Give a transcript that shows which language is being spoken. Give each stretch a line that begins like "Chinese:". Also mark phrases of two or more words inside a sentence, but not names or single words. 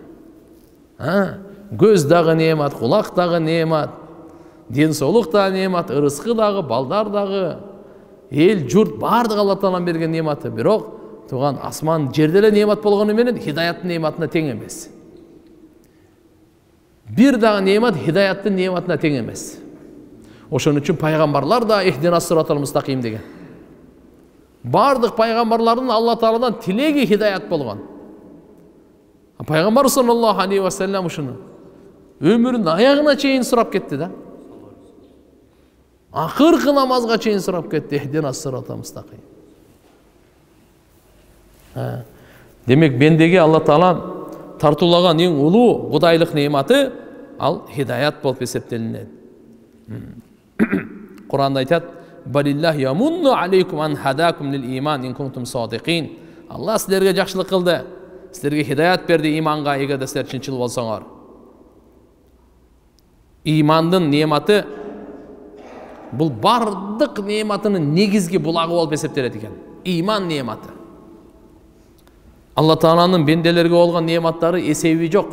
Kyrgyz: Көз дагы неемат, кулак дагы неемат, ден соолук дагы неемат, ырыскы дагы, балдар дагы, эл журт бардык Алла Таалам берген неематы. Бирок туган асман жерде эле неемат болгону менен хидаяттын неематына тең эмес. Бир дагы неемат хидаяттын неематына тең эмес. Ошон үчүн пайгамбарлар да
Arabic: اهدنا الصراط المستقيم
Kyrgyz: деген. Бардык пайгамбарлардын Алла Тааладан тилеги хидаят болгон. Пайгамбар
Arabic: صلى الله عليه وسلم
Kyrgyz: ушуну өмүрүнүн аягына чейин сурап кетти да. Акыркы намазга чейин сурап кетти.
Arabic: اهدنا الصراط المستقيم.
Kyrgyz: Демек бендеги Алла Таалам тартуулаган эң улуу кудайлык неематы ал хидаят болуп эсептелинет. Куранда айтат:
Arabic: بل الله يمن عليكم أن هداكم للإيمان إن كنتم صادقين.
Kyrgyz: Алла силерге жакшылык кылды. Силерге хидаят берди иманга, эгерде силер чынчыл болсоңор. Имандын нематы бул бардык нематынын негизги булагы болуп эсептелет экен. Иман нематы. Алла Тааланын бенделерге болгон нематтары эсеби жок.